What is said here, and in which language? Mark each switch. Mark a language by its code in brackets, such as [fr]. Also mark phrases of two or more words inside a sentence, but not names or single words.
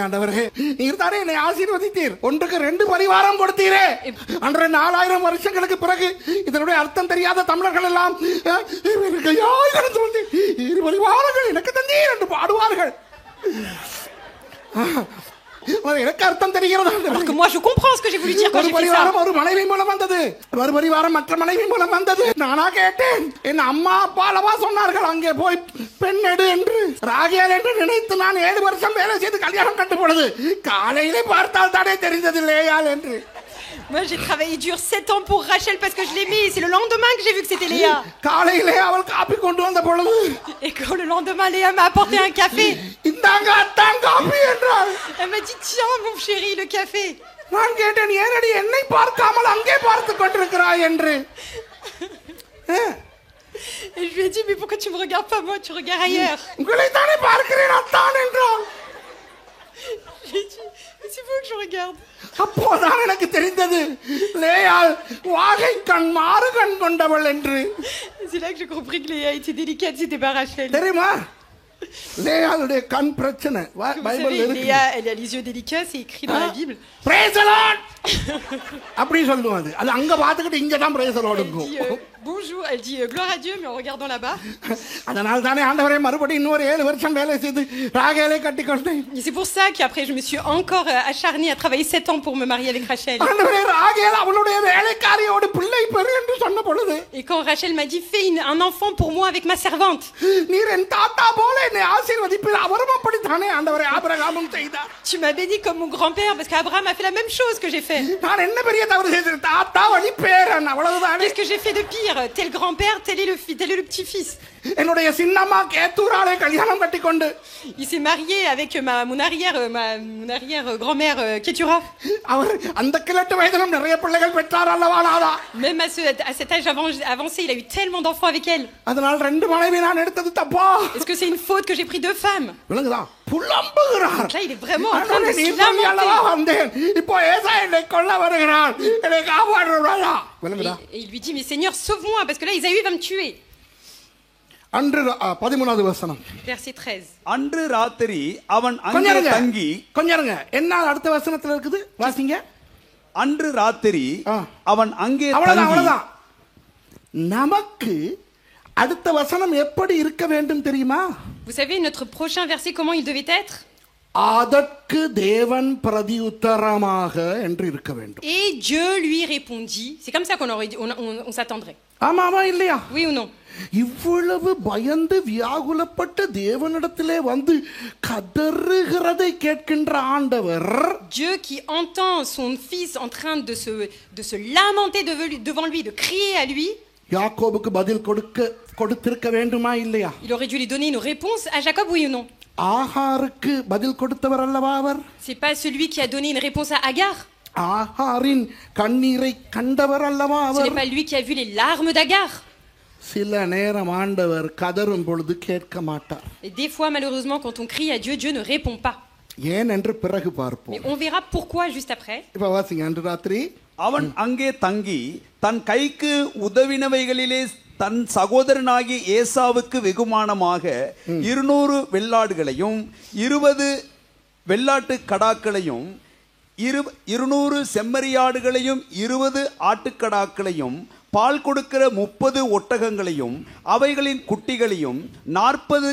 [ta] ஆண்டவரே, நீர் தானே என்னை ஆசீர்வதித்தீர். 1க்கு 2 பரிவாரம் கொடுத்தீரே. அன்றே 4000 வருஷங்களுக்கு பிறகு இதனுடைய அர்த்தம் தெரியாத தமிழர்கள் எல்லாம் 2 பரிவாரங்கள் எனக்கு தந்தீர் என்று பாடுவார்கள். எனக்கு அர்த்தம் தெரிகிறது. [fr] moi je comprends ce que j'ai voulu dire quand j'ai fait ça. [ta] ஒரு மனைவி மூலம் வந்தது, ஒரு பரிவாரம் மற்ற மனைவி மூலம் வந்தது. நானா கேட்டேன், என் அம்மா அப்பா அளவா சொன்னார்கள் அங்கே போய் பெண் எடு என்று. ராகேல் என்று நினைத்து நான் 7 வருஷம் வேலை செய்து கல்யாணம் கட்டு பொழுது காலையிலே பார்த்தால் தானே தெரிந்தது லேயாள் என்று. [fr] Moi j'ai travaillé dur 7 ans pour Rachel parce que je l'aimais. C'est le lendemain que j'ai vu que c'était Léa. [ta] காலையிலே அவள் காபி கொண்டு வந்த பொழுது, [fr] et quand le lendemain Léa m'a apporté un café, [ta] இந்தாங்க அத்தான் காபி என்றாள். [fr] elle m'a dit tiens mon chéri le café. [ta] நான் கேட்டேன், ஏனடி என்னை பார்க்காமல் அங்கே பார்த்து கொண்டிருக்கிறாய் என்று. [fr] Et je lui ai dit mais pourquoi tu me regardes pas moi, tu regardes ailleurs. [ta] உங்களை தானே பார்க்கிறேன் அத்தான் என்றாள். [fr] J'ai dit c'est vous que je regarde. [ta] அப்போதான் எனக்கு தெரிந்தது லேயாள் வாகை கண் மாறு கண் கொண்டவள் என்று. [fr] C'est là que j'ai compris que Léa était délicate, c'était pas Rachel. [ta] தெரியுமா? லேயாளுடைய கண் பிரச்சனை பைபிள்ல இருக்கு. [fr] Léa elle a les yeux délicats, c'est écrit dans la Bible. [en] Praise the Lord. [ta] அப்படி சொல்லுவாங்க. அது அங்க பார்த்துக்கிட்டு இங்க தான் [en] praise the Lord [ta] இருக்கும். [fr] Bonjour, elle dit gloire à Dieu mais en regardant là-bas. [ta] அதனால தானே ஆண்டவரே மறுபடியும் இன்னொரு 7 வருஷம் வேலை செய்து ராகேலை கட்டிக்கொண்டேன். [fr] C'est pour ça qu'après je me suis encore acharnée à travailler 7 ans pour me marier avec Rachel. [ta] ஆண்டவரே, ராகேல் அவளுடைய வேலைக்காரியோடு பிள்ளை பெறு என்று சொன்ன பொழுது, [fr] et quand Rachel m'a dit fais un enfant pour moi avec ma servante. [ta] நீர் என் தாத்தா போல என்னை ஆசீர்வதிப்பீர். அவரும் அப்படி தானே ஆண்டவரே ஆபிரகாமும் செய்தார். [fr] Tu m'as béni comme mon grand-père parce qu'Abraham a fait la même chose que j'ai fait. [ta] நான் என்ன பெரிய தவறு செய்தேன்? தாத்தா வழி பேரன் அவ்வளவுதான். [fr] Qu'est-ce que j'ai fait de pire? Tel grand-père, tel est le petit-fils. [ta] என்னுடைய சின்னம்மா கேத்தூராளை கல்யாணம் கட்டிக்கொண்டு, [fr] il s'est marié avec mon arrière grand-mère Ketura. [ta] அவர் அந்த கிழட்டு வயதிலும் நிறைய பிள்ளைகள் பெற்றார் அல்லவா நாதா? [fr] Même à cet âge avancé, il a eu tellement d'enfants avec elle. [ta] அதனால் 2 மனைவி நான் எடுத்தது தப்பா? [fr] Est-ce que c'est une faute que j'ai pris 2 femmes? [ta] விளங்குதா? புலம்புகிறார். [fr] Là il est vraiment en train de se lamenter. [ta] இப்போ ஏசா என்னை கொல்ல வருகிறான், என்னை காப்பாற்றுவாயா? விளங்குதா? [fr] Et il lui dit mais Seigneur sauve-moi parce que là Isaïe va me tuer. [ta] அன்று 13வது வசனம். [fr] Verset 13. [ta] அன்று ராத்திரி அவன் அங்கே கொஞ்சம் இருங்க, தங்கி. கொஞ்சம் இருங்க. என்ன அடுத்த வசனத்துல இருக்குது வாசிங்க. அன்று ராத்திரி அவன் அங்கே அவ்வளவுதான், தங்கி. அவ்வளவுதான். நமக்கு அடுத்த வசனம் எப்படி இருக்க வேண்டும் தெரியுமா? [fr] Vous savez, notre prochain verset, comment il devait être? [ta] அதற்கு தேவன் பிரதியுத்தரமாக என்று இருக்க வேண்டும். [fr] Et Dieu lui répondit. C'est comme ça qu'on aurait dit, on s'attendrait. [ta] ஆமாமா இல்லையா? [fr] Oui ou non? [ta] இவ்வளவு பயந்து வியாகுலப்பட்டு தேவனிடத்திலே வந்து கதறுகிறதை கேட்கின்ற ஆண்டவர், [fr] Dieu qui entend son fils en train de se lamenter devant lui, de crier à lui, [ta] யாக்கோபுக்கு பதில் கொடுத்திருக்க வேண்டுமா இல்லையா? [fr] il aurait dû lui donner une réponse à Jacob, oui ou non? [ta] ஆகாருக்கு பதில் கொடுத்தவர் அல்லவா அவர்? [fr] C'est pas celui qui a donné une réponse à Agar? [ta] ஆகாரின் கண்ணீரை கண்டவர் அல்லவா [fr] Ce [ta] அவர்? [fr] n'est pas lui qui a vu les larmes d'Agar? [ta] சில நேரம் ஆண்டவர் கதறும் பொழுது கேட்க மாட்டார். [fr] Et des fois, malheureusement, quand on crie à Dieu, Dieu ne répond pas. [ta] ஏன் என்று பிறகு பார்ப்போம். [fr] Mais on verra pourquoi juste après. [ta] இப்ப வாசிங்க. அன்று ராத்திரி அவன் அங்கே தங்கி தன் கைக்கு உதவினவைகளிலே தன் சகோதரனாகிய ஏசாவுக்கு வெகுமானமாக 200 வெள்ளாடுகளையும் 20 வெள்ளாட்டு கடாக்களையும் 200 செம்மறியாடுகளையும் 20 ஆட்டுக்கடாக்களையும் பால் கொடுக்கிற 30 ஒட்டகங்களையும் அவைகளின் குட்டிகளையும் 40